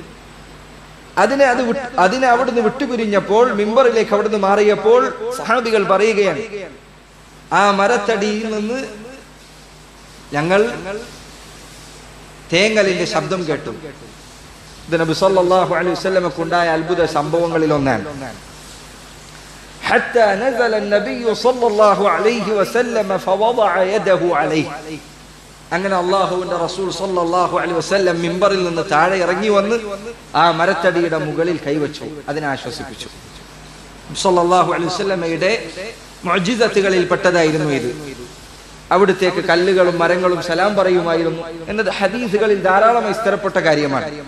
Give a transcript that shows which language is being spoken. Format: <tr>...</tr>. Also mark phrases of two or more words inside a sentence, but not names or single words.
<ml>അതിനെ അവിടുന്ന് വിട്ടുപിരിഞ്ഞപ്പോൾ, മിമ്പറിലേക്ക് അവിടുന്ന് മാറിയപ്പോൾ സഹാബികൾ പറയുകയാണ്, ആ മരത്തടിയിൽ നിന്ന് ഞങ്ങൾ തേങ്ങലിന്റെ ശബ്ദം കേട്ടു. ഇത് നബി</ml> <ar>صلى الله عليه وسلم</ar> <ml>ഉണ്ടായ അത്ഭുത സംഭവങ്ങളിൽ ഒന്നാണ്.</ml> <ar>حتى نزل النبي صلى الله عليه وسلم فوضع يده عليه,</ar> <ml>അങ്ങനെ അല്ലാഹുവിന്റെ റസൂൽ</ml> <ar>صلى الله عليه وسلم</ar> <ml>മിമ്പറിൽ നിന്ന് താഴെ ഇറങ്ങി വന്ന് ആ മരത്തടിയുടെ മുകളിൽ കൈവച്ചു, അതിനെ ആശ്വസിപ്പിച്ചു.</ml> <ar>صلى الله عليه وسلم</ar> <ml>മുഅ്ജിസത്തുകളിൽ പെട്ടതായിരുന്നു ഇത്. അവിടുത്തേക്ക് കല്ലുകളും മരങ്ങളും സലാം പറയുമായിരുന്നു എന്നത് ഹദീസുകളിൽ ധാരാളമായി സ്ഥിരപ്പെട്ട കാര്യമാണ്.</ml>